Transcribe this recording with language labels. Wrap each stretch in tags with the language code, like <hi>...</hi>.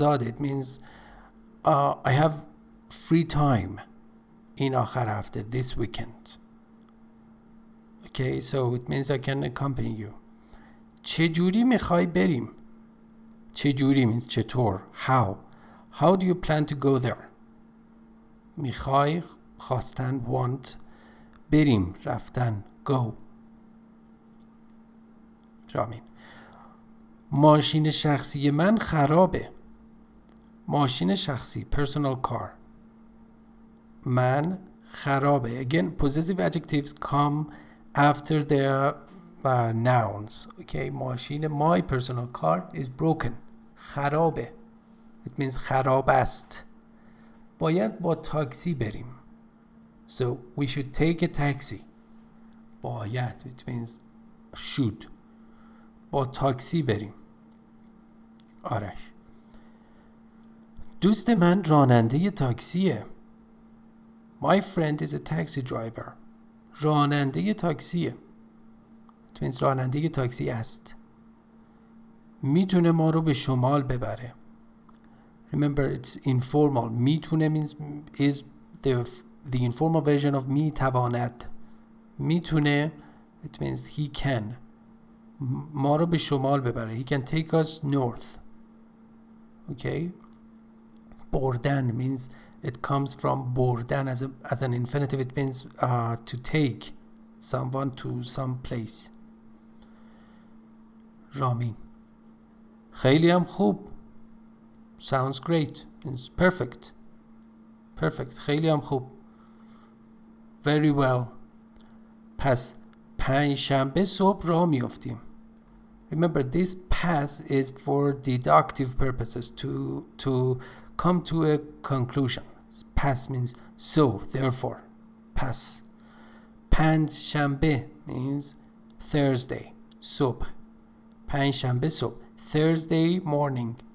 <en>It means I have free time</en> <fa>این آخر هفته,</fa> <en>this weekend. Okay, so it means I can accompany you.</en> <fa>چجوری میخوای بریم؟ چجوری means چطور.</fa> <en>How do you plan to go there?</en> <fa>میخوای خواستن want, بریم رفتن go. رامین: ماشین شخصی من خرابه. ماشین شخصی personal car. من خرابه.</fa> <en>Again, possessive adjectives come after their nouns. Okay, ماشین my personal car is broken.</en> <fa>خرابه.</fa> <en>It means</en> <fa>خراب است. باید با تاکسی بریم.</fa> <en>So we should take a taxi. باید it means should.</en> <fa>با تاکسی بریم. آرش: دوست من راننده تاکسیه.</fa> <en>My friend is a taxi driver.</en> <fa>راننده تاکسیه.</fa> <en>It means</en> <fa>راننده تاکسی است. میتونه ما رو به شمال ببره.</fa> <en>Remember, it's informal. میتونه means is the informal version of میتواند. میتونه it means he can.</en> <fa>ما رو به شمال ببره.</fa> <en>He can take us north. Okay? بردن means it comes from بردن as an infinitive. It means to take someone to some place. Ramin:</en> <fa>خیلی هم خوب.</fa> <en>Sounds great. It's perfect. خیلی هم خوب. Very well.</en> <fa>پس پنجشنبه صبح راه میافتیم.</fa> <en>Remember, this pass is for deductive purposes, to come to a conclusion. Pass means so, therefore. Pass. پنجشنبه means Thursday.</en> <fa>صبح. پنجشنبه صبح.</fa> <en>Thursday morning.</en>